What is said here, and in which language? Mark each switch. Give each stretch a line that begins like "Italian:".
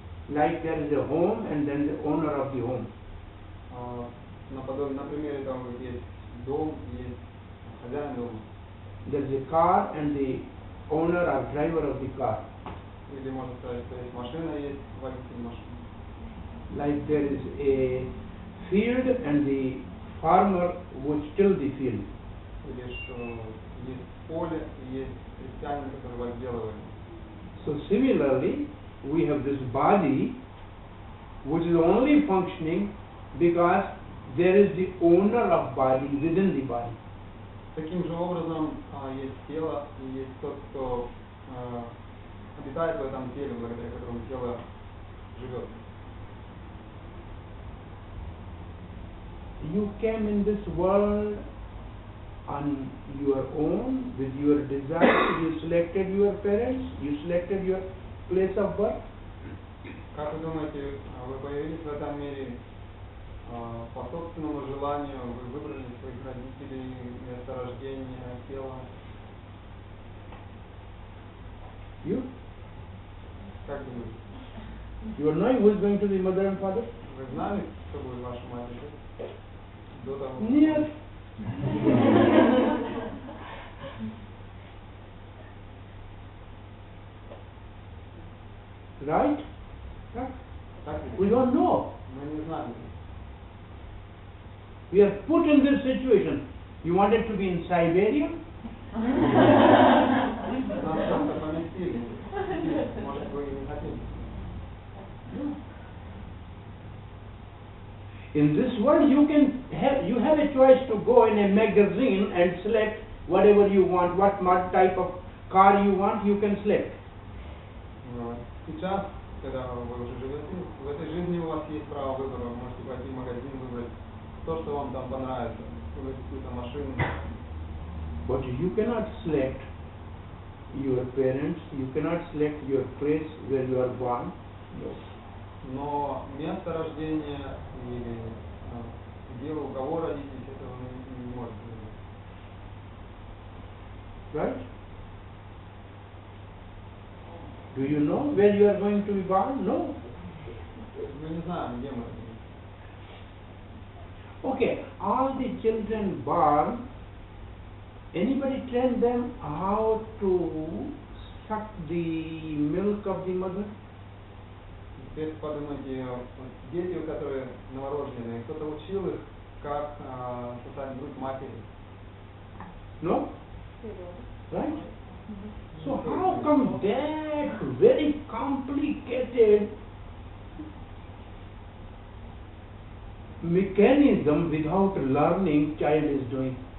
English: Like there is a home and then the owner of the home.
Russian: На примере того, как есть дом, есть хозяин дома.
English: There is a car and the owner or driver of the car.
Russian: Или можно сказать, что есть машина, есть водитель машины.
English: Like there is a field and the farmer would till the field.
Russian: Или что есть поле и есть крестьянин, который возделывает.
English: So similarly, we have this body which is only functioning because there is the owner of body within the body.
Russian: Таким же образом есть тело и есть тот, кто обитает в этом теле, благодаря которому тело живет.
English: You came in this world on your own with your desire. You selected your parents. You selected your place of birth.
Russian: Как вы думаете, вы появились в этом мире по собственному желанию? Вы выбрали своих родителей, место рождения, тело?
English: You?
Russian: Как думаете?
English: You are knowing who is going to be mother and father?
Russian: Вы знали, кто будет ваша мать и отец? До того? Нет.
English: Right?
Russian: Так ли?
English: We don't know.
Russian: Мы не знали.
English: We are put in this situation. You wanted to be in Siberia?
Russian: Нас как-то поместили. Может, вы и не хотели.
English: In this world, you have a choice to go in a magazine and select whatever you want, what type of car you want, you can select.
Russian: Сейчас, когда вы уже живете, в этой жизни у вас есть право выбора. Вы можете пойти в магазин, выбрать то, что вам там понравится, выбрать какую-то машину.
English: But you cannot select your parents, you cannot select your place where you are born. No.
Russian: Но место рождения или где у кого родитесь, этого не можете выбрать.
English: Right? Do you know where you are going to be born? No.
Russian: Мы не знаем, где мы родились.
English: Okay, all the children born, anybody train them how to suck the milk of the mother?
Russian: Теперь подумайте, дети, которые новорожденные, кто-то учил их, как сосать грудь матери?
English: No? Right? So how come that very complicated mechanism without learning child is doing?